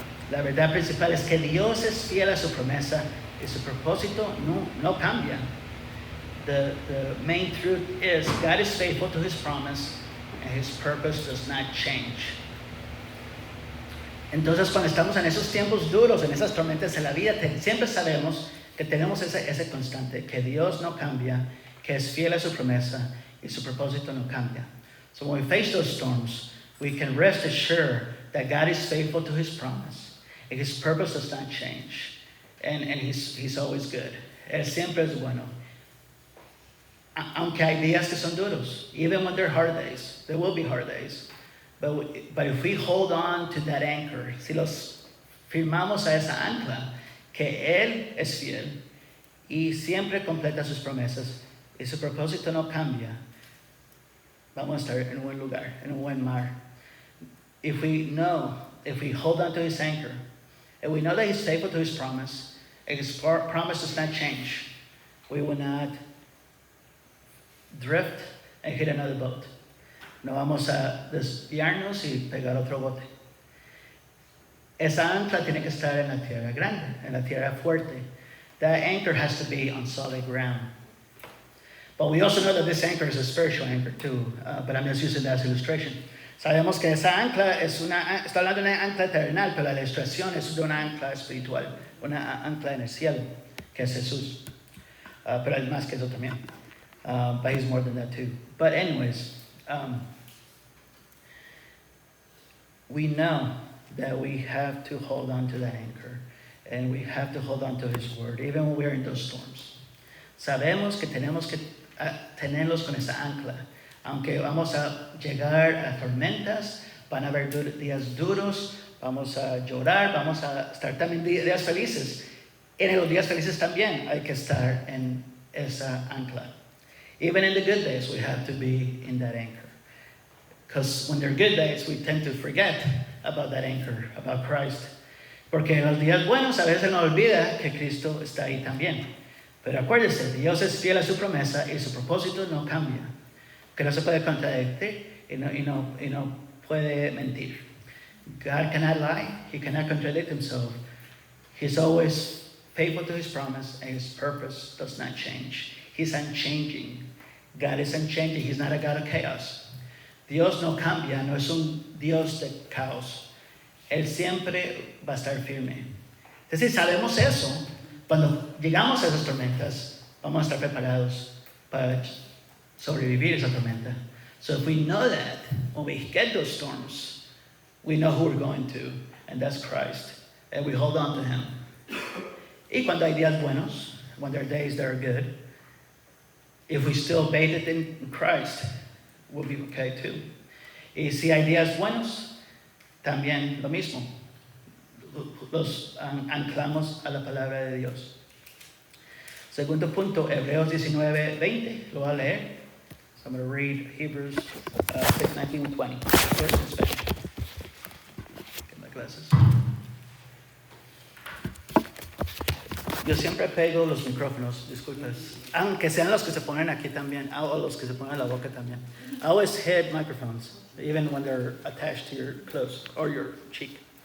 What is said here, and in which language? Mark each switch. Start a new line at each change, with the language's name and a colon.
Spanish: La verdad principal es que Dios es fiel a su promesa y su propósito no cambia.
English: The main truth is God is faithful to His promise and His purpose does not change.
Spanish: Entonces, cuando estamos en esos tiempos duros, en esas tormentas de la vida, siempre sabemos que tenemos ese constante, que Dios no cambia, que es fiel a su promesa y su propósito no cambia.
English: So when we face those storms, we can rest assured that God is faithful to His promise, and His purpose does not change, and He's always good.
Spanish: Él siempre es bueno. Aunque hay días que son duros,
English: even when there are hard days, there will be hard days. But if we hold on to that anchor,
Spanish: si los firmamos a esa ancla, que Él es fiel y siempre completa sus promesas y su propósito no cambia, vamos a estar en un buen lugar, en un buen mar.
English: If we hold on to His anchor, and we know that He's faithful to His promise, and His promise does not change, we will not drift and hit another boat.
Spanish: No vamos a desviarnos y pegar otro bote. Esa ancla tiene que estar en la tierra grande, en la tierra fuerte.
English: That anchor has to be on solid ground. But we also know that this anchor is a spiritual anchor too, but I'm just using that as illustration.
Spanish: Sabemos que esa ancla está hablando de una ancla terrenal, pero la ilustración es de una ancla espiritual, una ancla en el cielo, que es Jesús. Pero hay más que eso también.
English: But He's more than that too. But anyways, we know that we have to hold on to that anchor, and we have to hold on to His word, even when we're in those storms.
Spanish: Sabemos que tenemos que tenerlos con esa ancla, aunque vamos a llegar a tormentas, van a haber días duros, vamos a llorar, vamos a estar también días felices. En los días felices también hay que estar en esa ancla.
English: Even in the good days, we have to be in that anchor. Because when there are good days, we tend to forget about that anchor, about Christ.
Spanish: Porque en los días buenos a veces nos olvida que Cristo está ahí también. Pero acuérdese, Dios es fiel a su promesa y su propósito no cambia. Que no se puede contradecir y no puede mentir.
English: God cannot lie. He cannot contradict Himself. He's always faithful to His promise, and His purpose does not change. He's unchanging. God is unchanging. He's not a God of chaos.
Spanish: Dios no cambia, no es un Dios de caos. Él siempre va a estar firme. Es decir, sabemos eso. Cuando llegamos a esas tormentas, vamos a estar preparados para sobrevivir esa tormenta.
English: So if we know that, when we get those storms, we know who we're going to, and that's Christ. And we hold on to Him.
Spanish: Y cuando hay días buenos,
English: when there are days that are good, if we still bathe in Christ, we'll be okay too.
Spanish: Y si hay días buenos, también lo mismo. Los anclamos a la palabra de Dios. Segundo punto, Hebreos 19:20. Lo voy a leer.
English: So I'm going to read Hebrews 6:19 and 20. First in Spanish. Get my glasses.
Spanish: Yo siempre pego los micrófonos, disculpas. Aunque sean los que se ponen aquí también, o los que se ponen en la boca también.
English: I always hit microphones, even when they're attached to your clothes or your cheek.